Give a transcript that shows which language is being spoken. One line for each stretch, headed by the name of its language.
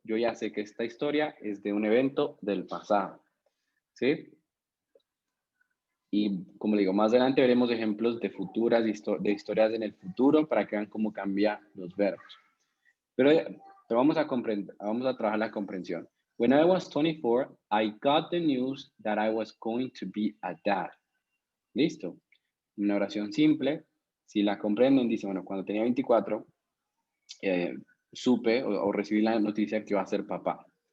Spanish: Yo ya sé que esta historia es de un evento del pasado, ¿sí? Y como le digo, más adelante veremos ejemplos de de historias en el futuro para que vean cómo cambian los verbos. Pero vamos a trabajar la comprensión.
English: When I was 24, I got the news that I was going to be a dad.
Spanish: ¿Listo? Una oración simple. Si la comprenden, dice, bueno, cuando tenía 24, supe o recibí la noticia que iba a ser papá.